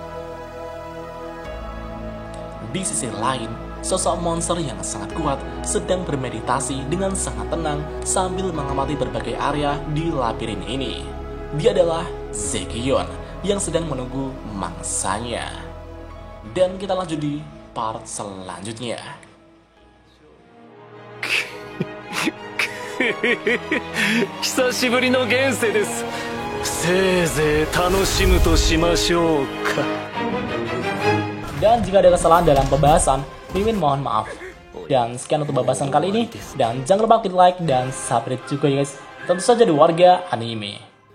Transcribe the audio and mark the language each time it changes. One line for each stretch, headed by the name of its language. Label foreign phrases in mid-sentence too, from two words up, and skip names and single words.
Indonesian: Di sisi lain, sosok monster yang sangat kuat sedang bermeditasi dengan sangat tenang sambil mengamati berbagai area di labirin ini. Dia adalah Zekion yang sedang menunggu mangsanya. Dan kita lanjut di part selanjutnya.
Japanese: 久しぶりの現世です。せいぜい楽しむとしましょうか。
Indonesian: Dan jika ada kesalahan dalam pembahasan, Mimin mohon maaf. Dan sekian untuk pembahasan kali ini. Dan jangan lupa klik like dan subscribe juga ya guys. Tentu saja di Warga Anime.